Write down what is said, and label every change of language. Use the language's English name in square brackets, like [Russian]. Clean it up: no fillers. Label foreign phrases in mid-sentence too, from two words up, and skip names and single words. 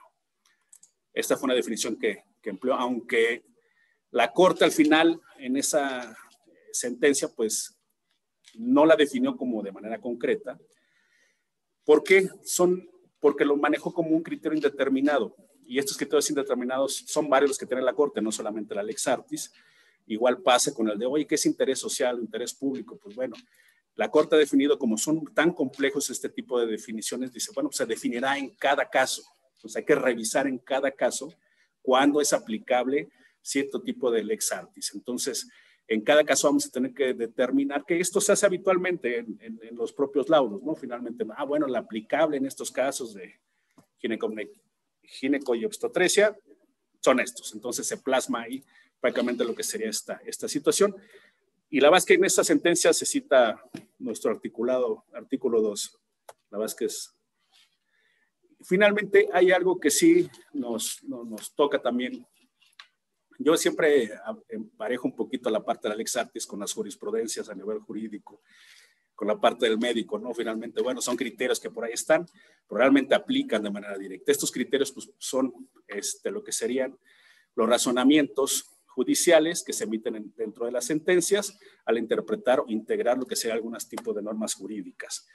[Spanish] Esta fue una definición que empleó, aunque la Corte al final, en esa sentencia, pues no la definió como de manera concreta. ¿Por qué? Porque lo manejó como un criterio indeterminado. Y estos criterios indeterminados son varios los que tiene la Corte, no solamente la [Latin] lex artis. [Spanish] Igual pasa con el de, oye, ¿qué es interés social o interés público? Pues bueno, la Corte ha definido, como son tan complejos este tipo de definiciones, dice, bueno, pues se definirá en cada caso. Pues hay que revisar en cada caso cuándo es aplicable cierto tipo de [Latin] lex artis. [Spanish] Entonces, en cada caso vamos a tener que determinar que esto se hace habitualmente en los propios laudos, ¿no? Finalmente, bueno, la aplicable en estos casos de gineco y obstetrecia son estos. Entonces se plasma ahí prácticamente lo que sería esta situación. Y la verdad es que en esta sentencia se cita nuestro articulado, artículo 2. La verdad es que es... Finalmente hay algo que sí nos toca también. Yo siempre emparejo un poquito la parte de la [Latin] lex artis [Spanish] con las jurisprudencias a nivel jurídico, con la parte del médico, ¿no? Finalmente, bueno, son criterios que por ahí están, pero realmente aplican de manera directa. Estos criterios pues, son lo que serían los razonamientos judiciales que se emiten dentro de las sentencias al interpretar o integrar lo que sea algunos tipos de normas jurídicas.